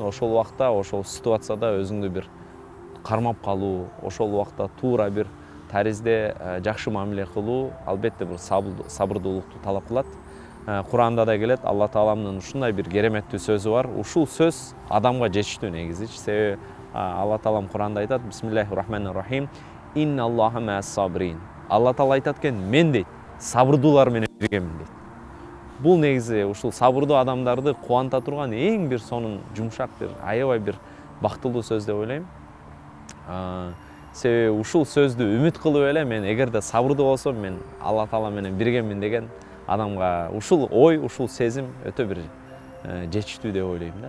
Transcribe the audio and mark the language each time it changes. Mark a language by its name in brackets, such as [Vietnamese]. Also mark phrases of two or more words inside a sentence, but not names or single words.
[Kyrgyz] Ошол убакта, ошол ситуацияда өзүңдү бир кармап калуу, ошол убакта туура бир таризде жакшы мамиле кылуу албетте бир сабырдуулукту талап кылат. Куранда да келет, Алла Тааламдын ушундай бир кереметтүү сөзү бар. Ушул сөз адамга жетиштүү негизичи. Себеби Алла Таалам Куранда айтат: [Arabic] بسم الله الرحمن الرحيم. إن الله مع الصابرين. [Kyrgyz] Алла Таала айтат экен, мен дейт, сабырдуулар менен биргемин дейт. Бул негизи ушул сабырдуу адамдарды кубанта турган эң бир сонун жумшак бир, аябай бир бактылуу сөз деп ойлойм. Себеби ушул сөздү үмүт кылып эле мен эгерде сабырдуу болсом, мен Алла Таала менен биргемин деген адамга ушул ой, ушул сезим өтө бир жетиштүү деп ойлойм да.